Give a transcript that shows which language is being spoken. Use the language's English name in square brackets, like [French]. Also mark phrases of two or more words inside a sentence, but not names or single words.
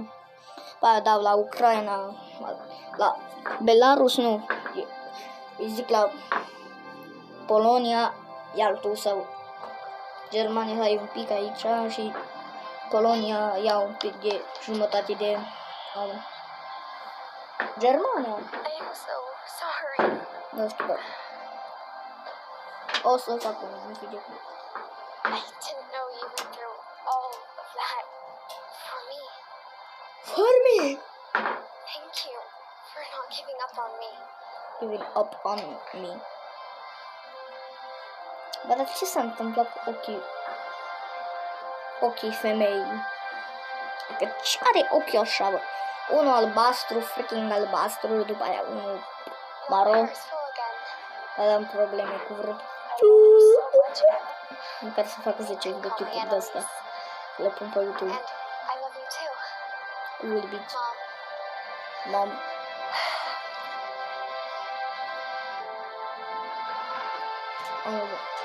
[Romanian] Ba, dau la Ucraina, la Belarus, nu. Îi zic la Polonia, e altul sau Germania ai un pic aici și Polonia ia un pic de jumătate de Germania. [English] I so sorry. [Romanian] Nu știu, bă. O să fac un video. [English] I didn't know you went through all of that for me. For me! Thank you for not giving up on me. Giving up on me. [Romanian] Bă, dar ce s-a întâmplat cu ochii femeii? Adică ce are ochii așa, bă? Unul albastru, freaking albastru, după aia unul maro. [English] Purse full again. [Romanian] Aveam probleme cu vreo... [English] I love you so much, Anna. [Romanian] în care să fac 10 de tipuri de astea. Le pun pe YouTube. [English] And I love you too, Will be Mom. mom. Oh.